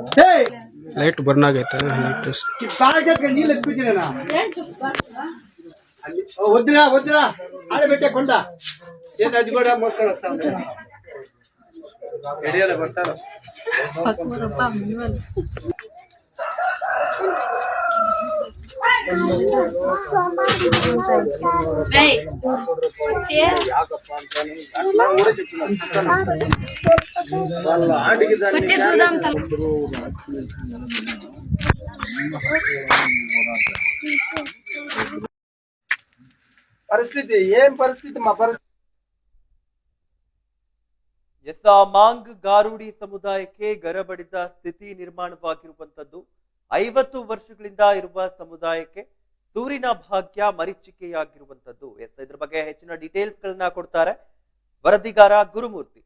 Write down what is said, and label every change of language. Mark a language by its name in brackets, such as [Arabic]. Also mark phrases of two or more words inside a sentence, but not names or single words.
[Kannada] ಲೈಟ್ ಬರ್ನ್ ಆಗೈತೆ. [Telugu] వద్దురా వద్దురా ఆడబెట్టే కొండ ఏంటి అది కూడా మోసుకొని వస్తాం ఎడియాల కొడతారు వాళ్ళ ఆడికి పరిస్థితి ఏం పరిస్థితి మా పరిస్థితి [Kannada] ಎಸ್ ಆ ಮಾಂಗ್ ಗಾರುಡಿ ಸಮುದಾಯಕ್ಕೆ ಗರಬಡಿದ ಸ್ಥಿತಿ ನಿರ್ಮಾಣವಾಗಿರುವಂತದ್ದು 50 ವರ್ಷಗಳಿಂದ ಇರುವ ಸಮುದಾಯಕ್ಕೆ ಸೂರಿನ ಭಾಗ್ಯ ಮರೀಚಿಕೆಯಾಗಿರುವಂತದ್ದು. ಎಸ್ ಇದ್ರ ಬಗ್ಗೆ ಹೆಚ್ಚಿನ ಡೀಟೇಲ್ಸ್ ಗಳನ್ನ ಕೊಡ್ತಾರೆ ವರದಿಗಾರ ಗುರುಮೂರ್ತಿ.